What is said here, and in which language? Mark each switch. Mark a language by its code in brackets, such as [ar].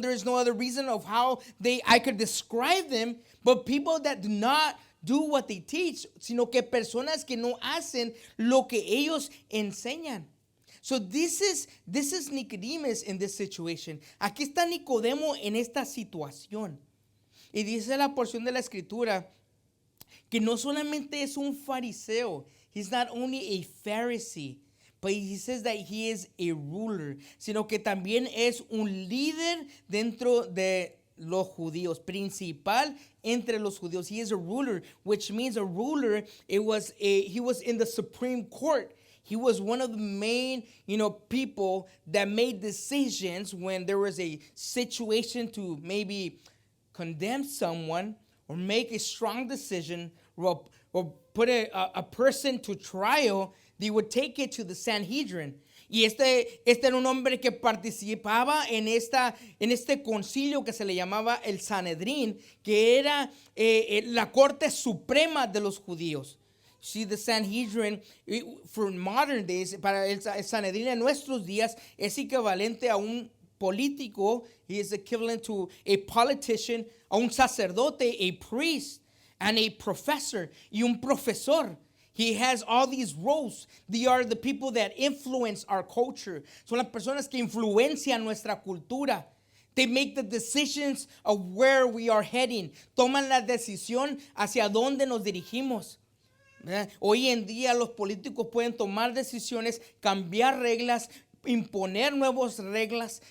[en] There is no other reason of how I could describe them. But people that do not do what they teach, [es] sino que personas que no hacen lo que ellos enseñan. [en] So this is Nicodemus in this situation. [es] Aquí está Nicodemo en esta situación. Y dice la porción de la escritura que no solamente es un fariseo. [en] He's not only a Pharisee, but he says that he is a ruler, [es] sino que también es un líder dentro de los judíos, principal entre los judíos. [en] He is a ruler, which means a ruler, he was in the Supreme Court. He was one of the main, people that made decisions when there was a situation to maybe condemn someone or make a strong decision or put a person to trial. They would take it to the Sanhedrin. [es] Y este era un hombre que participaba en este concilio que se le llamaba el Sanedrín, que era la corte suprema de los judíos. [en] See, the Sanhedrin, for modern days, [es] para el Sanedrín en nuestros días, es equivalente a un político. [en] He is equivalent to a politician, [es] a un sacerdote, [en] a priest, and a professor, [es] y un profesor. [en] He has all these roles. They are the people that influence our culture. [es] Son las personas que influencian nuestra cultura. [en] They make the decisions of where we are heading. [es] Toman la decisión hacia dónde nos dirigimos. Hoy en día los políticos pueden tomar decisiones, cambiar reglas, imponer nuevas reglas.